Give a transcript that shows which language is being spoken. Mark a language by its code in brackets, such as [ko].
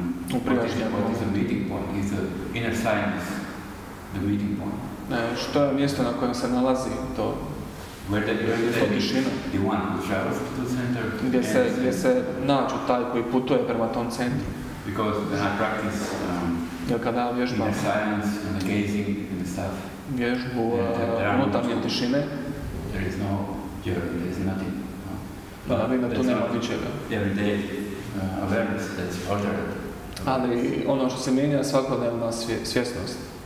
[en] What is the meeting point? Is the inner science the meeting point? [hr] Što je mjesto na kojem se nalazi to? [en] Where the one who travels to the center? [hr] Gdje se nađu taj koji putuje prema tom centru. [en] Because when I practice inner science and the gazing and the stuff, [hr] vježbu unutarnje tišine, [en] there is no journey, there is nothing. [hr] Vidim da tu nema ničega. [en] Every day awareness that's altered. [hr] Ali ono što se mijenja je svakodnevna svjesnost.